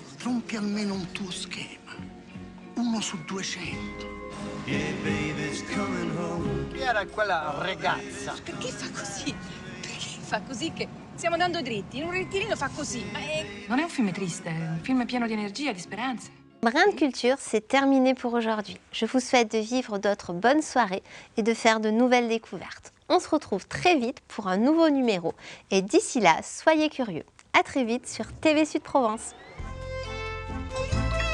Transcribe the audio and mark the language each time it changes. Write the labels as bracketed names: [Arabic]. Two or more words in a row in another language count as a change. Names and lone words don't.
[Italian] Rompi almeno un tuo schema. 1 su 200. Chi era quella ragazza? Perché fa così? Perché fa così che stiamo andando dritti? In un rettilineo fa così. Non è un film triste, è un film pieno di energia, di speranze. [French] Brin de culture, c'est terminé pour aujourd'hui. Je vous souhaite de vivre d'autres bonnes soirées et de faire de nouvelles découvertes. On se retrouve très vite pour un nouveau numéro. Et d'ici là, soyez curieux. À très vite sur TV Sud Provence.